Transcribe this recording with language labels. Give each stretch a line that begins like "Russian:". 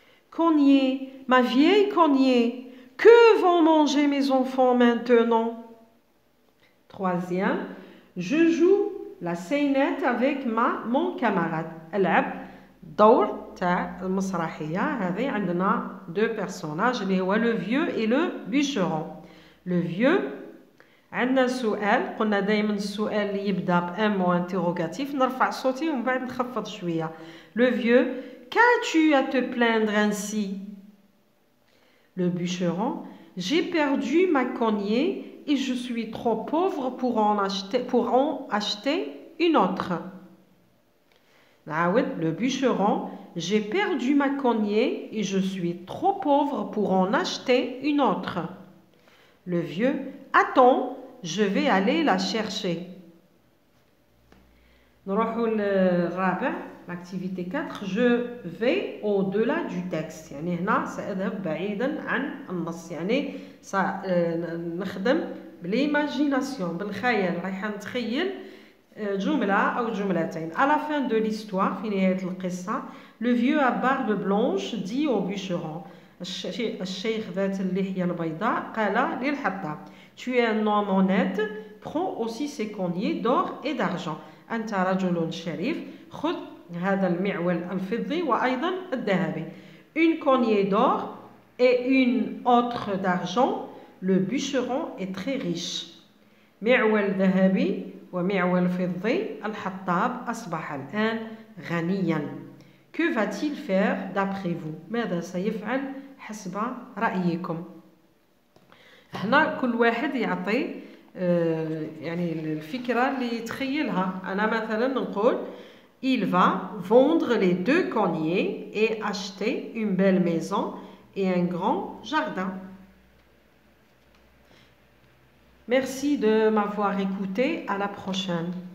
French: Cognier, ma vieille Cognier, que vont manger mes enfants maintenant? Troisième, je joue la scénette avec mon camarade.
Arabic: ألعب الدور تاع المسرحية هذه عندنا
French: دو بيرسوناج
Arabic: اللي هو
French: لو فيو اي لو بيشرون.
Arabic: لو فيو عندنا سؤال، قلنا دائما السؤال اللي يبدا
French: بان مو انتيروغاتيف
Arabic: نرفع صوتي ومن بعد نخفض شويه.
French: لو فيو qu'as-tu à te plaindre ainsi? Le bûcheron j'ai perdu ma cognée et je suis trop pauvre pour en acheter une autre. Le bûcheron j'ai perdu ma cognée et je suis trop pauvre pour en acheter une autre. Le vieux attends, je vais aller la chercher.
Arabic: نروحوا للرابع
French: l'activité 4. Je vais au-delà du texte.
Arabic: يعني هنا سأذهب بعيدا عن النص، يعني سنخدم بالإيماجيناسيون، بالخيال، رايحة نتخيل جملة أو جملتين.
French: À la fin de l'histoire،
Arabic: في نهاية القصة،
French: le vieux à barbe blanche dit au bûcheron،
Arabic: الشيخ ذات اللحية البيضاء قال للحطاب،
French: tu es un homme honnête، prends aussi ces cognées d'or et d'argent.
Arabic: أنت رجل شريف، خذ هذا المعول الفضي وأيضا الذهبي.
French: Une cognée d'or et une autre d'argent. Le bûcheron est très riche.
Arabic: معول ذهبي ومعول فضي. الحطاب أصبح الآن غنيا.
French: Que va-t-il faire d'après vous؟
Arabic: ماذا سيفعل حسب رأيكم؟ هنا كل واحد يعطي يعني الفكرة اللي يتخيلها. أنا مثلا نقول
French: il va vendre les deux cognées et acheter une belle maison et un grand jardin. Merci de m'avoir écouté. À la prochaine.